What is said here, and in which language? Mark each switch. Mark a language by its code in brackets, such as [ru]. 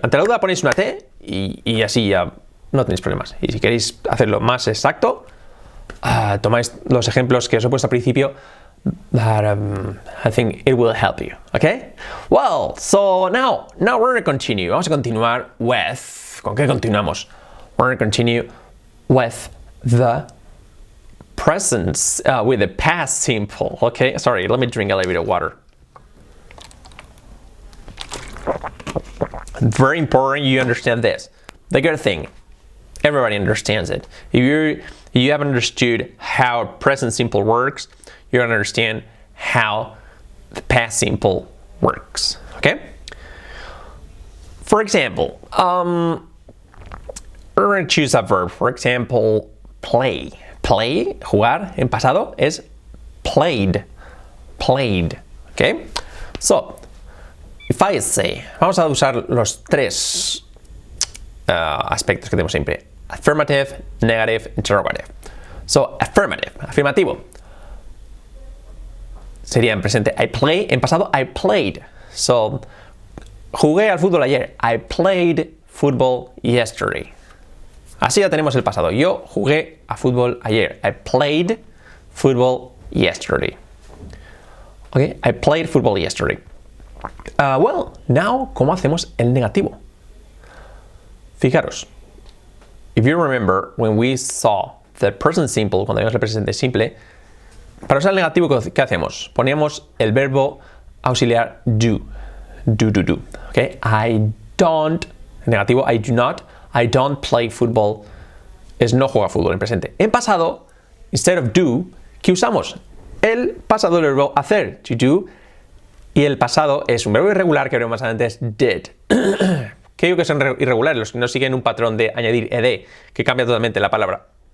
[es] Ante la duda ponéis una T y así ya no tenéis problemas. Y si queréis hacerlo más exacto, tomáis los ejemplos que os he puesto al principio. [en] But I think it will help you. Okay? Well, so now we're going to continue. [es] Vamos a continuar [en] with. [es] ¿Con qué continuamos? [en] We're going to continue with the present, with the past simple. Okay? Sorry, let me drink a little bit of water. Very important you understand this. The good thing, everybody understands it. If you haven't understood how present simple works, you're going to understand how the past simple works. Okay? For example, we're going to choose a verb. For example, play. [es] Play, jugar, en pasado es played. [en] Played. Okay? So, if I say, [es] vamos a usar los tres aspectos que tenemos siempre. [en] Affirmative, negative, interrogative. So, affirmative, afirmativo. [es] Sería en presente [en] I play, [es] en pasado [en] I played. [es] So, jugué al fútbol ayer. [en] I played football yesterday. [es] Así ya tenemos el pasado. Yo jugué a fútbol ayer. [en] I played football yesterday. Okay, I played football yesterday. Well, now, [es] ¿cómo hacemos el negativo? Fijaros. [en] If you remember, when we saw the present simple, [es] cuando vimos el presente simple, para usar el negativo, ¿qué hacemos? Poníamos el verbo auxiliar do. Do. [en] Okay? I don't, [es] en negativo, [en] I don't play football. [es] Es no juega fútbol en presente. En pasado, [en] instead of do, [es] ¿qué usamos? El pasado del verbo hacer, [en] to do, [es] y el pasado es un verbo irregular que veremos más adelante, es did. ¿Qué digo que son irregulares? Los que no siguen un patrón de añadir ed, que cambia totalmente la palabra.